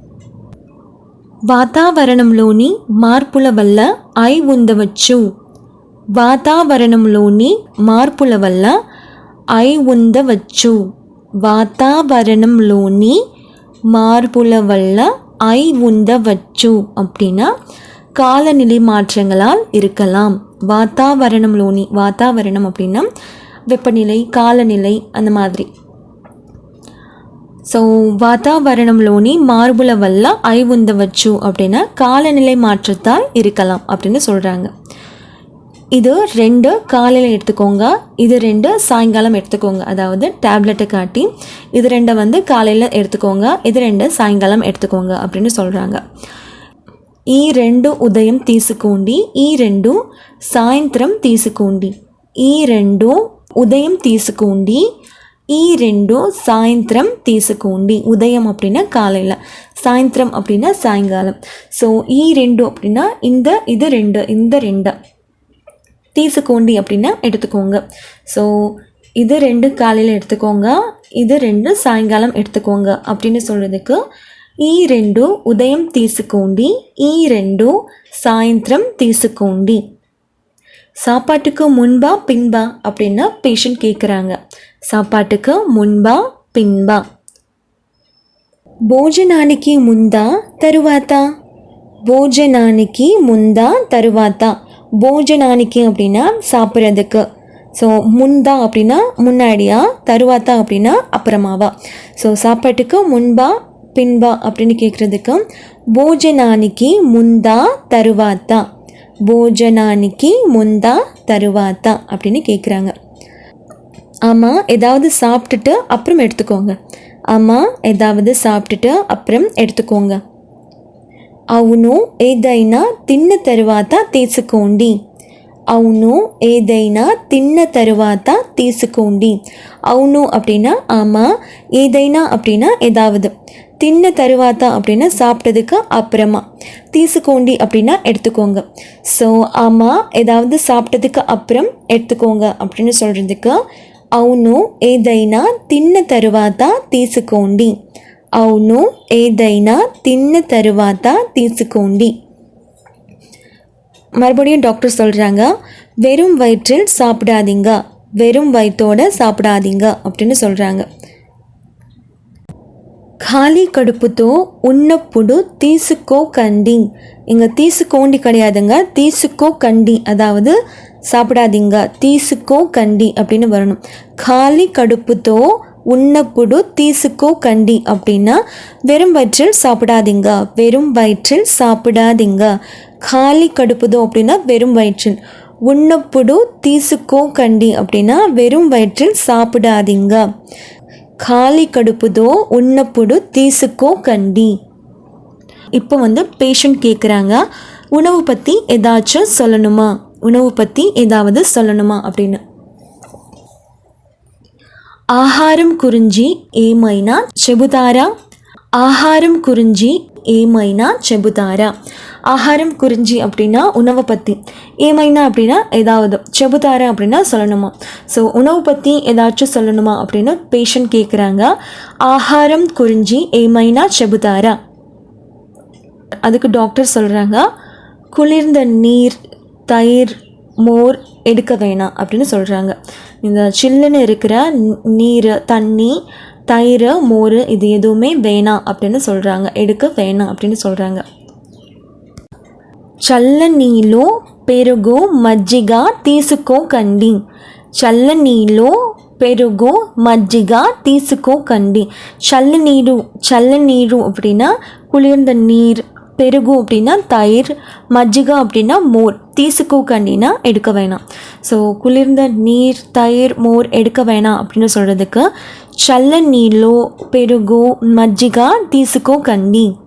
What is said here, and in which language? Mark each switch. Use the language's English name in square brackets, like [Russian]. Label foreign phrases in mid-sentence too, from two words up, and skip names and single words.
[Telugu] వాతావరణంలోని మార్పుల వల్ల ఐ ఉండవచ్చు. వాతావరణంలోని మార్పుల వల్ల ఐ ఉండవచ్చు. వాతావరణంలోని మార్పుల వల్ల ఐ ఉండవచ్చు [Tamil] அப்படின்னா காலநிலை மாற்றங்களால் இருக்கலாம். வாத்தாவரணம்லோனி, வாத்தாவரணம் அப்படின்னா வெப்பநிலை, காலநிலை அந்த மாதிரி. ஸோ [Telugu] వాతావరణంలోని మార్పుల వల్ల ఐ ఉండవచ్చు [Tamil] அப்படின்னா காலநிலை மாற்றத்தால் இருக்கலாம் அப்படின்னு சொல்கிறாங்க. இது 2 காலையில் எடுத்துக்கோங்க, இது 2 சாயங்காலம் எடுத்துக்கோங்க. அதாவது டேப்லெட்டை காட்டி இது 2 காலையில் எடுத்துக்கோங்க, இது 2 சாயங்காலம் எடுத்துக்கோங்க அப்படின்னு சொல்கிறாங்க. [Telugu] ఈ 2 ఉదయం తీసుకోండి, ఈ 2 సాయంత్రం తీసుకోండి. ఈ 2 ఉదయం తీసుకోండి, ఈ 2 సాయంత్రం తీసుకోండి. [Tamil] ఉదయం அப்படின்னா காலையில், சாயந்திரம் அப்படின்னா சாயங்காலம். ஸோ ఈ 2 அப்படின்னா இது 2, இந்த 2 తీసుకోండి அப்படின்னா எடுத்துக்கோங்க. ஸோ இது 2 காலையில் எடுத்துக்கோங்க, இது 2 சாயங்காலம் எடுத்துக்கோங்க அப்படின்னு சொல்கிறதுக்கு [Telugu] ఈ 2 ఉదయం తీసుకోండి, ఈ 2 సాయంత్రం తీసుకోండి. [Tamil] சாப்பாட்டுக்கு முன்பா பின்பா அப்படின்னா பேஷண்ட் கேட்குறாங்க. சாப்பாட்டுக்கு முன்பா பின்பா. [Telugu] భోజనానికి ముందా తరువాత. భోజనానికి ముందా తరువాత. [Tamil] భోజనానికి அப்படின்னா சாப்பிட்றதுக்கு. ஸோ முந்தா அப்படின்னா முன்னாடியா, தருவாத்தா அப்படின்னா அப்புறமாவா. ஸோ சாப்பாட்டுக்கு முன்பா பின்பா அப்படின்னு கேட்குறதுக்கு [Telugu] భోజనానికి ముందా తరువాత, భోజనానికి ముందా తరువాత [Tamil] அப்படின்னு கேட்குறாங்க. ஆமாம், ஏதாவது சாப்பிட்டுட்டு அப்புறம் எடுத்துக்கோங்க. ஆமாம், ஏதாவது சாப்பிட்டுட்டு அப்புறம் எடுத்துக்கோங்க. [Telugu] అవును ఏదైనా తిన్న తరువాత తీసుకోండి. అవును ఏదైనా తిన్న తరువాత తీసుకోండి. [Tamil] అవును அப்படின்னா ஆமாம், ஏதைனா அப்படின்னா ஏதாவது, [Telugu] తిన్న తరువాత [Tamil] அப்படின்னா சாப்பிட்டதுக்கு அப்புறமா, தீசுக்கோண்டி அப்படின்னா எடுத்துக்கோங்க. ஸோ ஆமாம், ஏதாவது சாப்பிட்டதுக்கு அப்புறம் எடுத்துக்கோங்க அப்படின்னு சொல்கிறதுக்கு [Telugu] అవును ఏదైనా తిన్న తరువాత తీసుకోండి. అవును ఏదైనా తిన్న తరువాత తీసుకోండి. [Tamil] மறுபடியும் டாக்டர் சொல்கிறாங்க, வெறும் வயிற்றில் சாப்பிடாதீங்க, வெறும் வயிற்றோட சாப்பிடாதீங்க அப்படின்னு சொல்கிறாங்க. [Telugu] ఖాళీ కడుపుతో ఉన్నప్పుడు తీసుకోకండి. [Tamil] இங்கே తీసుకోండి கிடையாதுங்க, తీసుకోకండి, அதாவது சாப்பிடாதீங்க, తీసుకోకండి அப்படின்னு வரணும். [Telugu] ఖాళీ కడుపుతో ఉన్నప్పుడు తీసుకోకండి [Tamil] அப்படின்னா வெறும் வயிற்றில் சாப்பிடாதீங்க, வெறும் வயிற்றில் சாப்பிடாதீங்க. [Telugu] ఖాళీ కడుపుతో [Tamil] அப்படின்னா வெறும் வயிற்றில், [Telugu] ఉన్నప్పుడు తీసుకోకండి [Tamil] அப்படின்னா வெறும் வயிற்றில் சாப்பிடாதீங்க. [Telugu] ఖాళీ కడుపుతో ఉన్నప్పుడు తీసుకోకండి. [Tamil] இப்போ பேஷண்ட் கேட்குறாங்க, உணவு பற்றி ஏதாச்சும் சொல்லணுமா, உணவு பற்றி ஏதாவது சொல்லணுமா அப்படின்னு. [Telugu] ఆహారం గురించి ఏమైనా చెబుతారా. ఆహారం గురించి ఏమైనా చెబుతారా. ఆహారం గురించి [Tamil] அப்படின்னா உணவை பற்றி, ஏமைனா அப்படின்னா ஏதாவது, செபுதாரா அப்படின்னா சொல்லணுமா. ஸோ உணவு பற்றி ஏதாச்சும் சொல்லணுமா அப்படின்னு பேஷண்ட் கேட்குறாங்க. [Telugu] ఆహారం గురించి ఏమైనా చెబుతారా. [Tamil] அதுக்கு டாக்டர் சொல்கிறாங்க, குளிர்ந்த நீர், தயிர், மோர் எடுக்க வேணாம் அப்படின்னு சொல்கிறாங்க. இந்த சில்லுன்னு இருக்கிற நீர், தண்ணி, தயிர், மோர் இது எதுவுமே வேணாம் அப்படின்னு சொல்கிறாங்க, எடுக்க வேணாம் அப்படின்னு சொல்கிறாங்க. [Telugu] చల్ల నీళ్ళు పెరుగు మజ్జిగ తీసుకోకండి. చల్ల నీళ్ళు పెరుగు మజ్జిగ తీసుకోకండి. చల్ల నీరు [Tamil] அப்படின்னா குளிர்ந்த நீர், பெருகு அப்படின்னா தயிர், மஜ்ஜிகா அப்படின்னா மோர், தீசுக்கோக்கண்டினா எடுக்க வேணாம். ஸோ குளிர்ந்த நீர், தயிர், மோர் எடுக்க வேணாம் அப்படின்னு சொல்கிறதுக்கு [Telugu] చల్ల నీలో పెరుగు మజ్జిగ తీసుకోకండి.